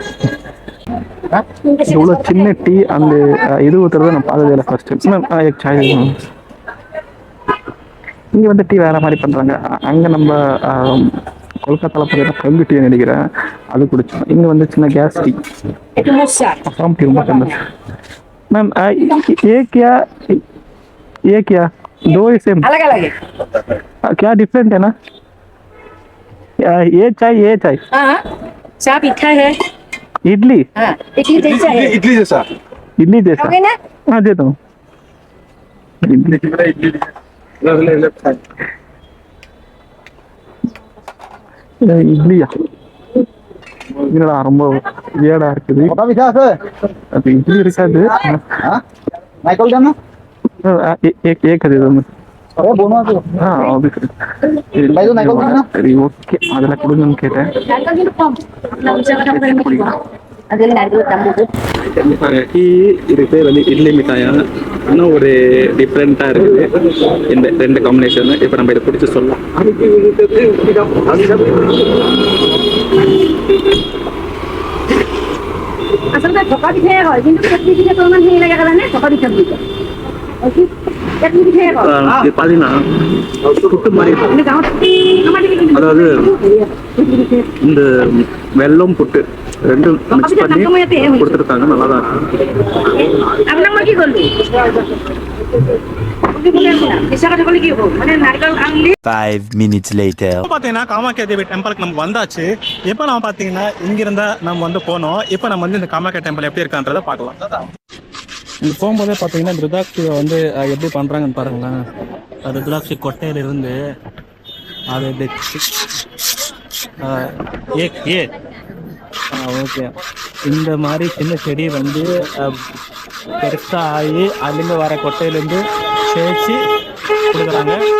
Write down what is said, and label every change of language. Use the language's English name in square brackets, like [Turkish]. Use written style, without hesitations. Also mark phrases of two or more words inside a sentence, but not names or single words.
[Tamil] இவ்வளோ சின்ன டீ அந்த இது ஊற்றுறத நான் பார்த்ததே இல்லை ஃபர்ஸ்ட். இங்கே வந்து டீ வேற மாதிரி பண்ணுறாங்க. அங்கே நம்ம கொல்கத்தாவில் பார்த்தீங்கன்னா கங்கு டீ நினைக்கிறேன், அது குடிச்சோம். இங்கே வந்து சின்ன கேஸ் டீ. அசாம் டீ ரொம்ப ஃபேமஸ். [Hindi] मैम ये क्या 2 ही सेम अलग अलग है क्या डिफरेंट है ना? ये चाय हाँ चाय मीठा है इडली हाँ इडली जैसा है इडली जैसा इडली जैसा खाओगे ना हाँ देता हूँ [Tamil] இட்லியா என்னடா ரொம்ப வியர்டா இருக்குது. அது இட்லி இருக்காது. [Hindi] एक है दोनों हाँ अभी [Tamil] சரி ஓகே அதில் கொடுங்கன்னு கேட்டேன். இது பேர் வந்து இட்லி மிட்டாயா, இன்னும் ஒரு டிஃப்ரெண்ட்டாக இருக்குது இந்த 2 காம்பினேஷன். இப்போ நம்ம இதை பிடிச்சி சொல்லலாம். [Assamese] আচলতে ঢকা পিঠাই হয় কিন্তু কেটলি পিঠাটো ইমান হেৰি লাগে কাৰণে ঢকা পিঠা বুলি কয় কেটলি পিঠাই কয় [Tamil] பார்த்தீங்கன்னா புட்டு மாதிரி இருக்கும். [Assamese] কিন্তু গাঁৱত [Tamil] அதாவது இந்த வெல்லம் புட்டு 2 மிக்ஸ் பண்ணி கொடுத்துருக்காங்க. நல்லா தான் இருக்கு. [Assamese] আপোনাক মই কি ক'লো মিছা কথা ক'লে কি হ'ব মানে নাৰিকল আনলি [English] 5 minutes later. [Tamil] பார்த்தீங்கன்னா காமாக்கியா தேவி டெம்பிளுக்கு நம்ம வந்தாச்சு. இப்போ நம்ம பார்த்தீங்கன்னா இங்கிருந்தா நம்ம வந்து போனோம். இப்போ நம்ம வந்து இந்த காமாக்கியா டெம்பிள் எப்படி இருக்கான்றதை பார்க்கலாம். இங்கே போகும்போதே பார்த்தீங்கன்னா ருத்ராட்சி வந்து எப்படி பண்ணுறாங்கன்னு பாருங்களேன். ருத்ராட்சி கொட்டையிலிருந்து அது ஓகே இந்த மாதிரி சின்ன செடி வந்து பெருசாக ஆகி அதுலேருந்து வர கொட்டையிலேருந்து சேர்த்து கொடுக்குறாங்க.